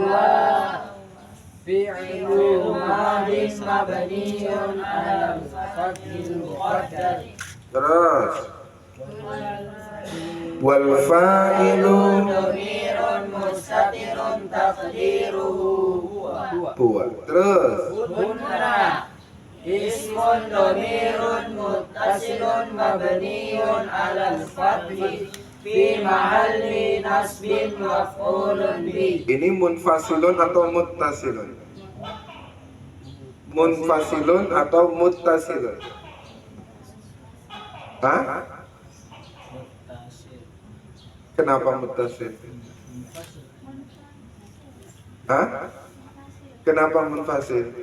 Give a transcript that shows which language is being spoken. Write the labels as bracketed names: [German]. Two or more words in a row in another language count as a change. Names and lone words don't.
[Arabic] سوّى فعل ماض فعل مبني على الفتح المقدر. Terus والفاعل ضمير مستتر تقديره huwa. Terus هنّ اسم ضمير متصل مبني على الفتح في محل نصب مفعول به. [Indonesian] ini munfasilun atau muttasilun? Munfasilun atau muttasilun? Hah? Kenapa muttasil? Hah? Kenapa munfasil?